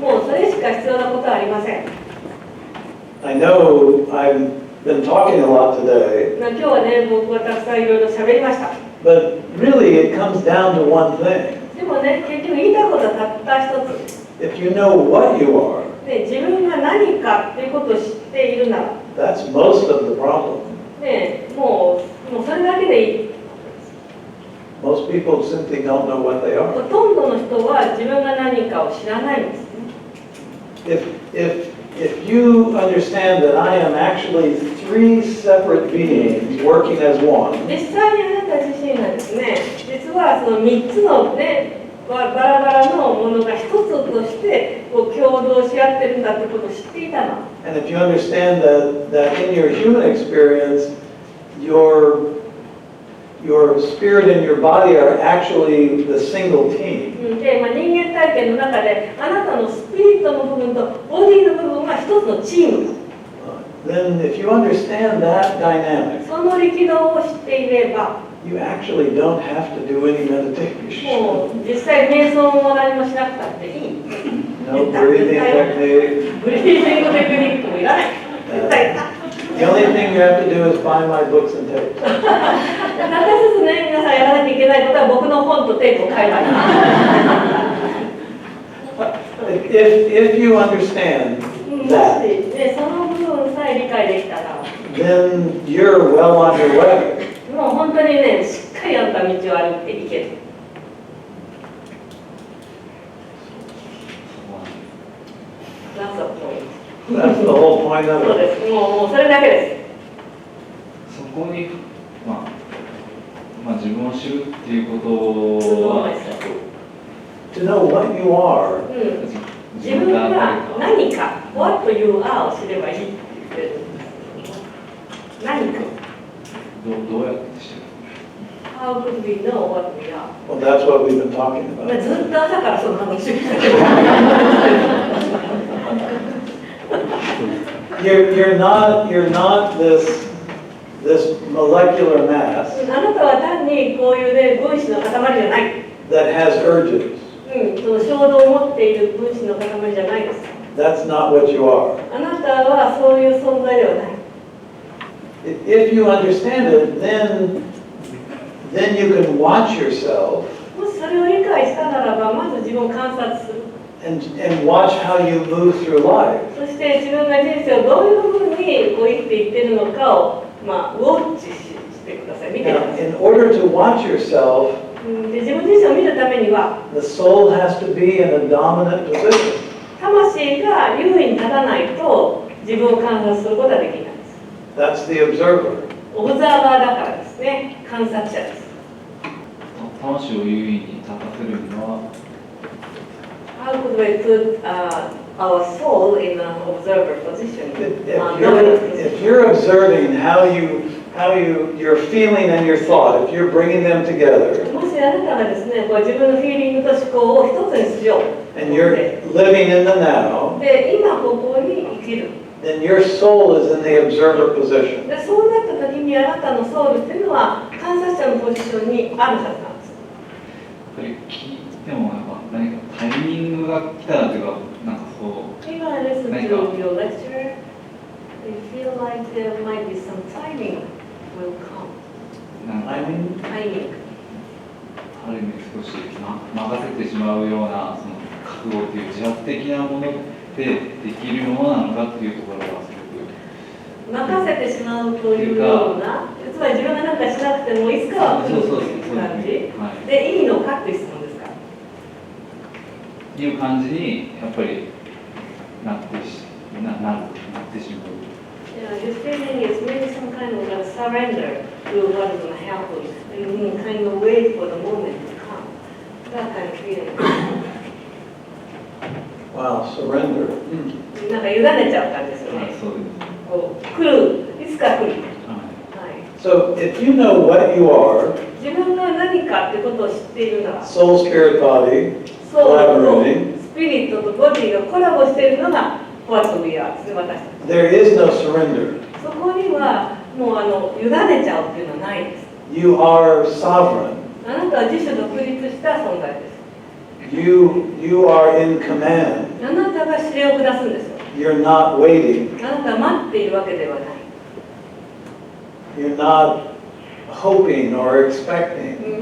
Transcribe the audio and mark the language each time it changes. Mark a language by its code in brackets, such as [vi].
[ja] もうそれしか必要なことはありません。 [en] I know I've been talking a lot today, [ja] 今日はね、僕はたくさんいろいろ喋りました。 [en] but really it comes down to one thing. [ja] でもね、結局言いたいことはたった一つ。 [en] If you know what you are, [ja] ね、自分が何かっていうことを知っているなら、 [en] that's most of the problem. [ja] ね、もうそれだけでいい。 [en] Most people simply don't know what they [ja] ほ [en] are. [ja] とんどの人は自分が何かを知らないんですね。 [en] If you understand that I am actually three separate beings working as one, [ja] 実際にあなた自身がですね、実はその3つのね、バラバラのものが一つとしてこう共同し合ってるんだってことを知っていたの。 [en] and if you understand that in your human experience, your spirit and your body are actually the single team, [ja] で、人間体験の中であなたのスピリットの部分とボディの部分は一つのチーム。 [en] then if you understand that dynamic, [ja] その力道を知っていれば、 [en] you actually don't have to do any [ja] も [en] meditation. [ja] う実際瞑想も何もしなくたっていい。 [en] No breathing technique. [ja] ブリージングテクニックもいらない。絶対。 [en] The only thing you have to do is buy my books and tapes. [ja] たった一つね、皆さんやらなきゃいけないことは僕の本とテープを買えばいい。 [en] If you understand [ja] もし、 [en] that, [ja] ね、その部分さえ理解できたら、 [en] then you're well on your way. [ja] もう本当にね、しっかりあんた道を歩いていける。 [en] That's the point. That's the whole point [ja] そう [en] of it. [ja] です。もうそれだけでそこに、自分を知るっていうことは、 [en] To know what you are, [ja] す。自分が何か、 [en] what you are [ja] を知ればいいって言ってるんです。何か。どうやって知る？ [en] How could we know what we are? well, that's what we've been talking [ja] まあ [en] about. [ja] ずっと朝からその話をしてたけど。 [en] You're not this molecular mass [ja] あなたは単にこういうね、分子の塊じゃない。 [en] that has urges. [ja] その衝動を持っている分子の塊じゃないです。 [en] That's not what you are. [ja] あなたはそういう存在ではない。 [en] If you understand it, then you can watch yourself [ja] もしそれを理解したならば、まず自分を観察する。 [en] and watch how you move through life. [ja] そして自分が人生をどういうふうにこう生きていっているのかを、ウォッチしてください。見てくだ [en] Now, [ja] さい。 [en] in order to watch yourself, [ja] で自分自身を見るためには、 [en] the soul has to be in a dominant position. [ja] 魂が優位に立たないと自分を観察することはできないです。 [en] That's the observer. [ja] オブザーバーだからですね。観察者です。魂を優位に立たせるには、 [en] How could we put our soul in an observer position? If you're observing how your feeling and your thought, if you're bringing them together, [ja] もしあなたがですね、こう自分のフィーリングと思考を一つにしよう。 [en] and you're living in the now, [ja] で、今ここに生きる。 [en] then your soul is in the observer position. [ja] で、そうなった時にあなたのソウルっていうのは観察者のポジションにあるはずなんです。やっぱり聞いても何かタイミングが来たらというか、 [en] Even I listen to your lecture, I feel like there might be some timing will come. Timing? Timing. [ja] ある意味少し任せてしまうようなその覚悟という自発的なものでできるものなのかっていうところがすごく任せてしまうというような、つまり自分が何かしなくてもいつかは来るという感じでいいのかという質問ですか。いう感じにやっぱりなってしまう。 [en] Yeah, this feeling is maybe some kind of like surrender to what is going to happen and kind of wait for the moment to come. That kind of feeling. Wow, surrender. [ja] なんか委ねちゃう感じですよね。そうです。こう来る、いつか来る。はい。はい。 [en] So if you know what you are, [ja] 自自分が何かってことを知っているなら、 [en] soul, spirit, body, [ja] ソウルと [en] collaborating, [ja] スピリットとボディがコラボしているのが [en] What we are [ja] ですね、私たち。 [en] there is no surrender. [ja] そこにはもう委ねちゃうっていうのはないです。 [en] You are sovereign. [ja] あなたは自主独立した存在です。 [en] You are in command. [ja] あなたが指令を下すんですよ。 [en] You're not waiting. [ja] あなたは待っているわけではない。 [en] You're not hoping or expecting.